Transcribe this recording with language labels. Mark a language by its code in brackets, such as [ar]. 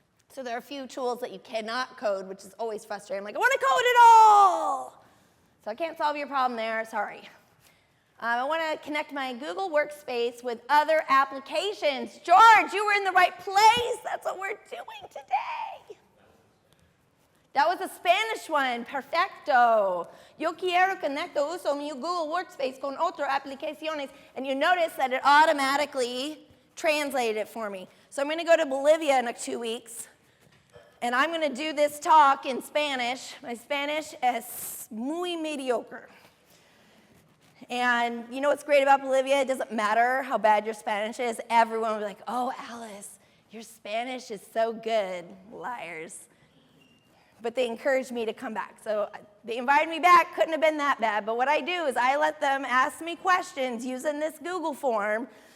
[en] So there are a few tools that you cannot code, which is always frustrating. I'm like, I want to code it all! So I can't solve your problem there, sorry. I want to connect my Google Workspace with other applications. George, you were in the right place. That's what we're doing today. That was a Spanish one. Perfecto. [es] Yo quiero conecto uso mi Google Workspace con otras aplicaciones. [en] And you notice that it automatically translated it for me. So I'm going to go to Bolivia in 2 weeks. And I'm going to do this talk in Spanish. My Spanish [es] es muy mediocre. [en] And you know what's great about Bolivia? It doesn't matter how bad your Spanish is. Everyone will be like, oh, Alice, your Spanish is so good. Liars. But they encouraged me to come back. So they invited me back. Couldn't have been that bad. But what I do is I let them ask me questions using this Google form.